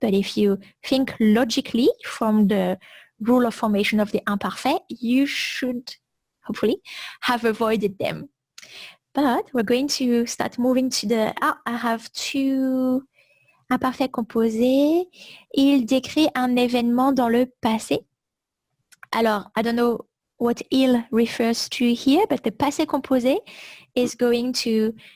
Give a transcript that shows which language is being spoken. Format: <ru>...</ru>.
<en>But if you think logically from the rule of formation of the imparfait, you should hopefully have avoided them. But we're going to start moving to I have two imparfaits composés.</en> <fr>Il décrit un événement dans le passé.</fr> <en>Alors, I don't know what il refers to here, but the passé composé is going to</en>